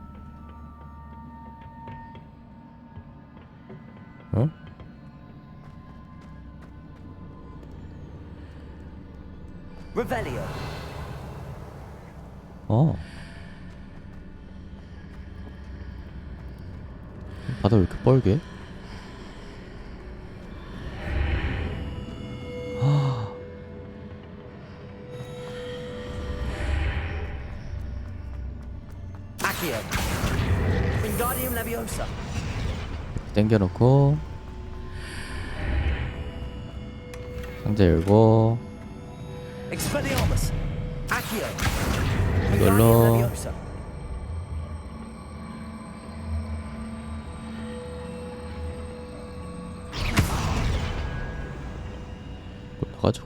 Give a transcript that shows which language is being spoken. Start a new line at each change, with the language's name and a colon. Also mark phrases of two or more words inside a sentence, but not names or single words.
Korean: 어? Revelio. 어. 바다 왜 이렇게 뻘게? Accio. Wingardium Leviosa. 당겨놓고 상자 열고 Expelliarmus. Accio. 이걸로 Wingardium Leviosa. 올라가죠.